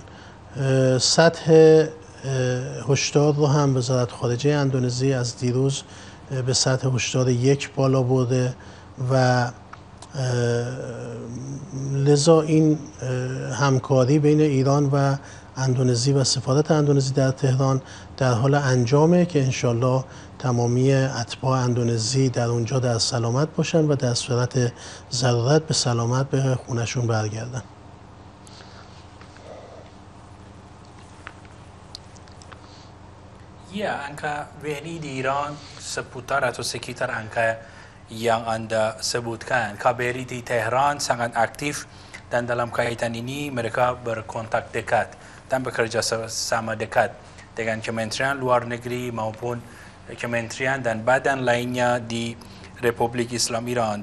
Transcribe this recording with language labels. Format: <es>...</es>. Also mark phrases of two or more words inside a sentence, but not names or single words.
<fa>سطح هشدار رو هم وزارت خارجه اندونزی از دیروز به سطح هشدار 1 بالا برده و لذا این همکاری بین ایران و اندونزی و سفارت اندونزی در تهران در حال انجامه که انشالله تمامی اتباع اندونزی در اونجا در سلامت باشن و در صورت ضرورت به سلامت به خونشون برگردن.</fa> <id>Ya, angka WNI di Iran seputar atau sekitar angka yang Anda sebutkan. KBRI di Tehran sangat aktif dan dalam kaitan ini mereka berkontak dekat dan bekerja sama dekat dengan Kementerian Luar Negeri maupun kementerian dan badan lainnya di Republik Islam Iran.</id>